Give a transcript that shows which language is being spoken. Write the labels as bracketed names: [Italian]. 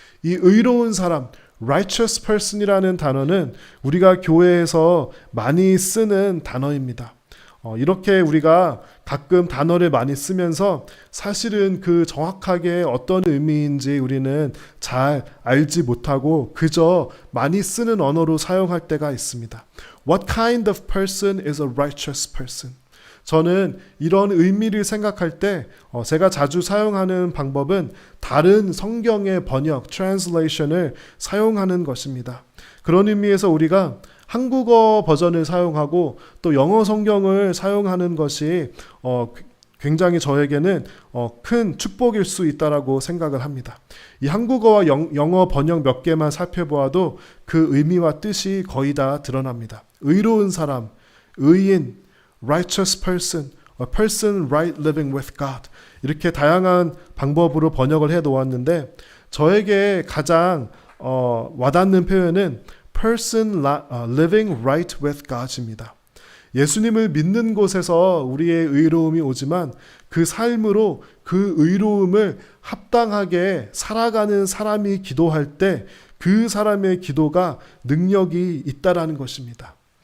[Korean] 이 의로운 사람, righteous person이라는 단어는 우리가 교회에서 많이 쓰는 단어입니다. 이렇게 우리가 가끔 단어를 많이 쓰면서 사실은 그 정확하게 어떤 의미인지 우리는 잘 알지 못하고 그저 많이 쓰는 언어로 사용할 때가 있습니다. [English] What kind of person is a righteous person? [Korean] 저는 이런 의미를 생각할 때 제가 자주 사용하는 방법은 다른 성경의 번역, translation을 사용하는 것입니다. 그런 의미에서 우리가 한국어 버전을 사용하고 또 영어 성경을 사용하는 것이 굉장히 저에게는 큰 축복일 수 있다라고 생각을 합니다. 이 한국어와 영어 번역 몇 개만 살펴보아도 그 의미와 뜻이 거의 다 드러납니다. 의로운 사람, 의인, [English] righteous person, a person right living with God. [Korean] 이렇게 다양한 방법으로 번역을 해 놓았는데 저에게 가장 와닿는 표현은 [English] person living right with God [Korean] 입니다. 예수님을 믿는 곳에서 우리의 의로움이 오지만 그 삶으로 그 의로움을 합당하게 살아가는 사람이 기도할 때 그 사람의 기도가 능력이 있다라는 것입니다.